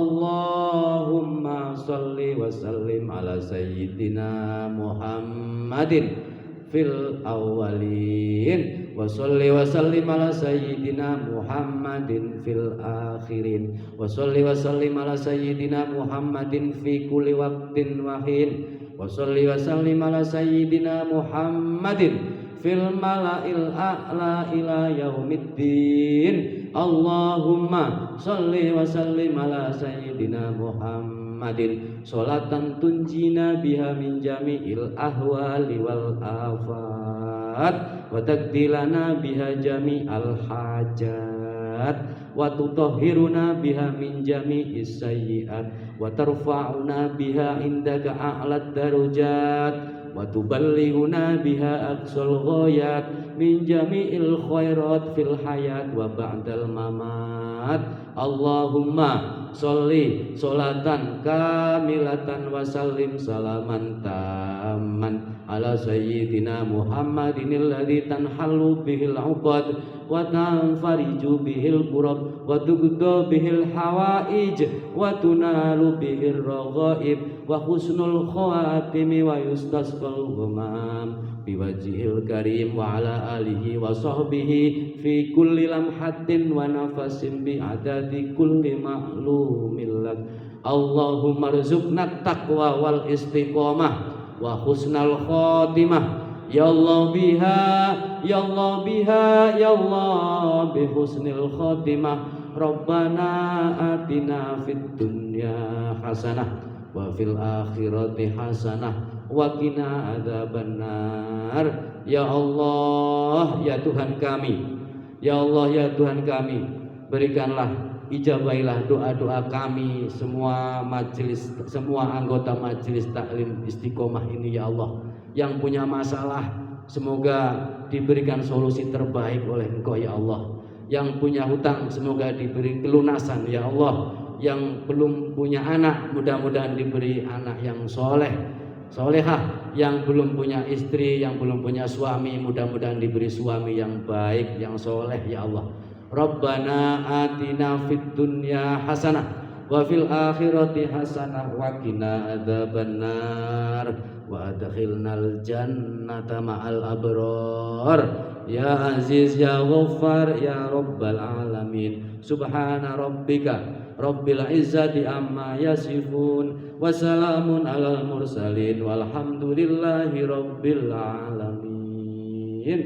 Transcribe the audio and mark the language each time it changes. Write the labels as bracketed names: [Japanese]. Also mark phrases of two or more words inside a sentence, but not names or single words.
[Arabic] اللهم صل وسلم على سيدنا محمد في الأولين وصل وسلم على سيدنا محمد في الآخرين وصل وسلم على سيدنا محمد في كل وقت وحين وصل وسلم على سيدنا محمد في الملإ الأعلى إلى يوم الدين. اللهم صل وسلم على سيدنا محمد صلاة تنجينا بها من جميع الأهوال وال آفات وتقضي لنا بها جميع الحاجات وتطهرنا بها من جميع السيئات وترفعنا بها عندك أعلى الدرجات وتبلغنا بها أقصى الغايات من جميع الخيرات في الحياة وبعد الممات. اللهم صل صلاة كاملة وسلم سلاما تاما على سيدنا محمد الذي تنحل به العقد وتنفرج به الكرب وتقضى به الحوائج وتنال به الرغائب وحسن الخواتم ويستسقى الغمام بوجهه الكريم وعلى آله وصحبه في كل لمحة ونفس بعدد كل معلوم لك. اللهم ارزقنا التقوى والاستقامة وحسن الخاتمة. يا الله بها يا الله بها يا الله بحسن الخاتمة. ربنا آتنا في الدنيا حسنة وفي الآخرة حسنة وقنا عذاب النار. [Indonesian] Ya Allah, ya Tuhan kami, ya Allah, ya Tuhan kami, berikanlah, ijabailah doa-doa kami, semua majelis, semua anggota majelis taklim istiqomah ini ya Allah. Yang punya masalah semoga diberikan solusi terbaik oleh Engkau ya Allah. Yang punya hutang semoga diberi kelunasan ya Allah. Yang belum punya anak mudah-mudahan diberi anak yang soleh solehah. Yang belum punya istri, yang belum punya suami, mudah-mudahan diberi suami yang baik, yang soleh ya Allah. [Arabic] ربنا آتنا في الدنيا حسنة وفي الآخرة حسنة وقنا عذاب النار وأدخلنا الجنة مع الأبرار. يا عزيز يا غفار يا رب العالمين. سبحان ربك رب العزة عما يصفون وسلام على المرسلين والحمد لله رب العالمين.